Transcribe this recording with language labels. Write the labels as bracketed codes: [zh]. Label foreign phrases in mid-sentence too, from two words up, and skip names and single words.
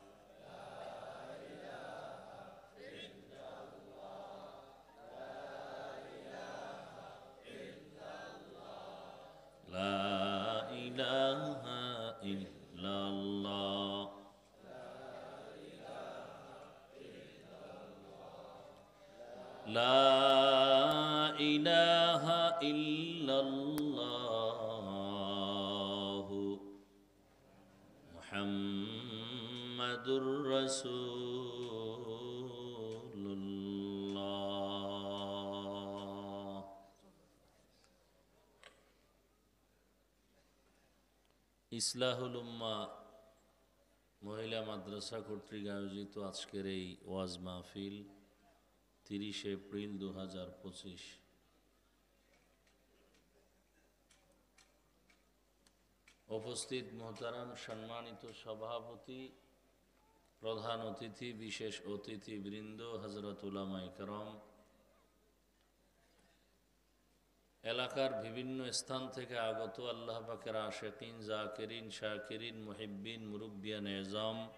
[ar] لا الہ الا اللہ، لا الہ الا اللہ محمد الرسول اللہ۔ [bn] ইসলাহুল উম্মাহ মহিলা মাদ্রাসা কর্তৃক আয়োজিত আজকের এই ওয়াজ মাহফিল 30 এপ্রিল 2025। উপস্থিত মোহতারাম সম্মানিত সভাপতি, প্রধান অতিথি, বিশেষ অতিথিবৃন্দ, হযরত উলামায়ে কেরাম, এলাকার বিভিন্ন স্থান থেকে আগত আল্লাহ পাকের আশিকিন, জাকিরিন, শাকিরিন, মুহিব্বিন, মুরব্বিয়ান এজাম,